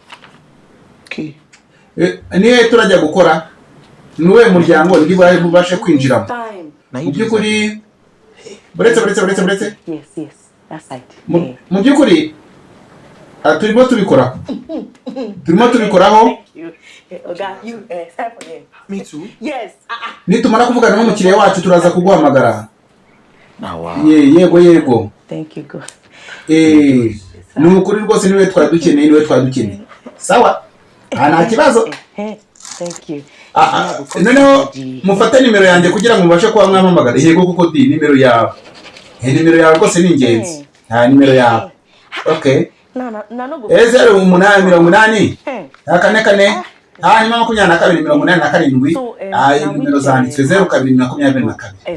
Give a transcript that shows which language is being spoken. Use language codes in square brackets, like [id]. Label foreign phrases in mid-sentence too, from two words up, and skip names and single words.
[rw] Niwe turajya gukora nuwe muryango ndi bubashe kwinjiramo. Mu by'ukuri buretse mu by'ukuri turimo tubikoraho. [en] Me too. Yes. [rw] Nitumara kuvugana n'umukiriya wacu turaza kuguhamagara. Yego. [en] Thank you God. [rw] ni ukuri rwose niwe twari sawa nta kibazo. [en] Thank you. [rw] Noneho mufate nimero yanjye kugira ngo mubashe kuba mwampamagara. Yego kuko di nimero yawe rwose ni ingenzi. Nimero yawe. Okay. 0880 44 hanyuma 22 nimero zanditswe 0224.